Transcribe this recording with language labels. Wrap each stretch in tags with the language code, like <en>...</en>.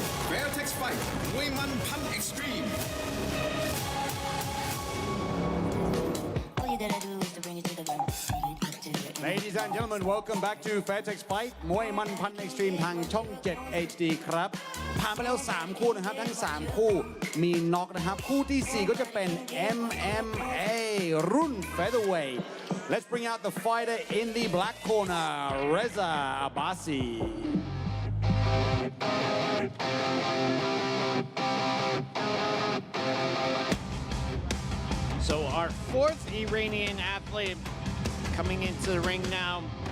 <th>Fairtex Fight มวยมันพัน Extreme</th> <en>All you gotta do is to bring it to the ground. Ladies and gentlemen, welcome back to</en> <th>Fairtex Fight มวยมันพัน Extreme ทางช่อง 7 HD ครับ ผ่านไปแล้ว 3 คู่นะครับ ทั้ง 3 คู่มีน็อกนะครับ คู่ที่ 4 ก็จะเป็น MMA รุ่น Featherweight.</th> <en>Let's bring out the fighter in the black corner, Reza Abbasi. So our fourth Iranian athlete coming into the ring now.</en>